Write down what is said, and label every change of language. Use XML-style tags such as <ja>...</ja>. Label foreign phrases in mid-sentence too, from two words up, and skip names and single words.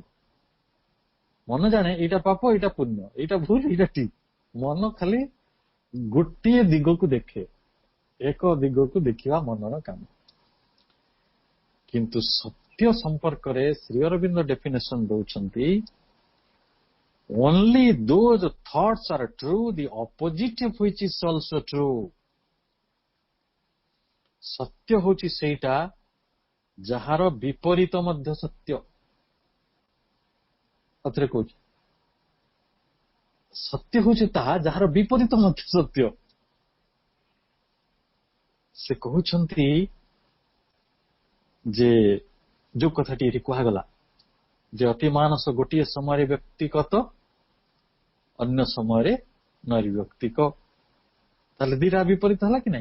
<or>ମନ ଜାଣେ ଏଇଟା ପାପ, ଏଇଟା ପୁଣ୍ୟ, ଏଇଟା ଭୁଲ, ଏଇଟା ଠିକ। ମନ ଖାଲି ଗୋଟିଏ ଦିଗକୁ ଦେଖେ, ଏକ ଦିଗକୁ ଦେଖିବା ମନର କାମ। କିନ୍ତୁ ସତ୍ୟ ସମ୍ପର୍କରେ ଶ୍ରୀ ଅରବିନ୍ଦ ଡେଫିନେସନ ଦଉଛନ୍ତି,</or> <en>only those thoughts are true, the opposite of which is also true.</en> <or>ସତ୍ୟ ହଉଛି ସେଇଟା ଯାହାର ବିପରୀତ ମଧ୍ୟ ସତ୍ୟ। ଅଥରେ କହୁଛି, ସତ୍ୟ ହଉଛି ତାହା ଯାହାର ବିପରୀତ ମଧ୍ୟ ସତ୍ୟ। ସେ କହୁଛନ୍ତି ଯେ ଯୋଉ କଥାଟି ଏଠି କୁହାଗଲା ଯେ ଅତିମାନସ ଗୋଟିଏ ସମୟରେ ବ୍ୟକ୍ତିଗତ, ଅନ୍ୟ ସମୟରେ ନୈର୍ବ୍ୟକ୍ତିକ, ତାହେଲେ ଦିଟା ବିପରୀତ ହେଲା କି ନାଇଁ?</or>